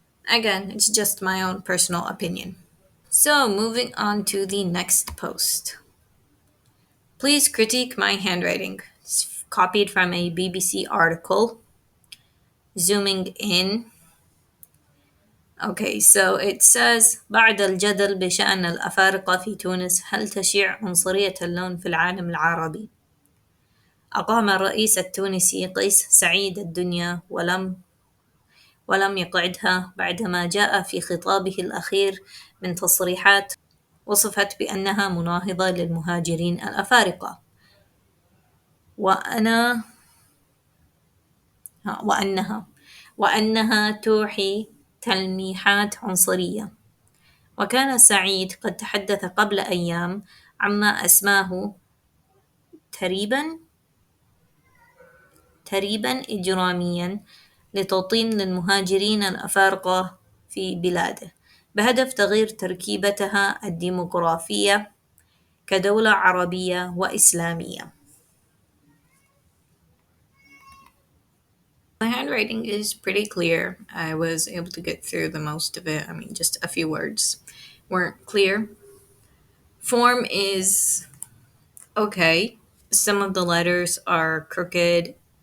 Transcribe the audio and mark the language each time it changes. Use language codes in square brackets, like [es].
[en] Again, it's just my own personal opinion. So, moving on to the next post. Please critique my handwriting. It's copied from a BBC article. Zooming in. Okay, so it says [ar] بعد الجدل بشأن الأفارقة في تونس هل تشيع عنصرية اللون في العالم العربي؟ أقام الرئيس التونسي قيس سعيد الدنيا ولم يقعدها بعدما جاء في خطابه الأخير من تصريحات وصفت بأنها مناهضة للمهاجرين الأفارقة وأنا وأنها وأنها توحي تلميحات عنصرية. وكان سعيد قد تحدث قبل أيام عما أسماه تريبا تريبا إجراميا لتوطين للمهاجرين الأفارقة في بلاده بهدف تغيير تركيبتها الديمغرافية كدولة عربية وإسلامية. [en] My handwriting is pretty clear. I was able to get through the most of it. I mean, just a few words weren't clear. Form is okay. Some of the letters are crooked.